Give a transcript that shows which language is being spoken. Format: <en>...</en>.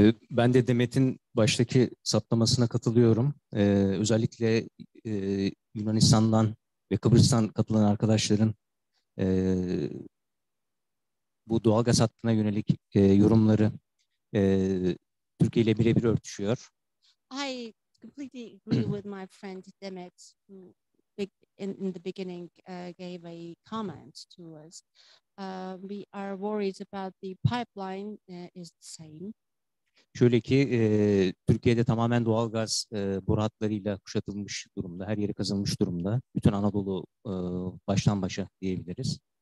<tr>Ben de Demet'in baştaki saptamasına katılıyorum. Özellikle Yunanistan'dan ve Kıbrıs'tan katılan arkadaşların bu doğalgaz hattına yönelik yorumları Türkiye ile birebir örtüşüyor.</tr> <en>I completely agree with my friend Demet, who in the beginning gave a comment to us. We are worried about the pipeline is the same.</en> <tr>Şöyle ki Türkiye'de tamamen doğalgaz boru hatlarıyla kuşatılmış durumda, her yeri kazılmış durumda. Bütün Anadolu baştan başa diyebiliriz.</tr>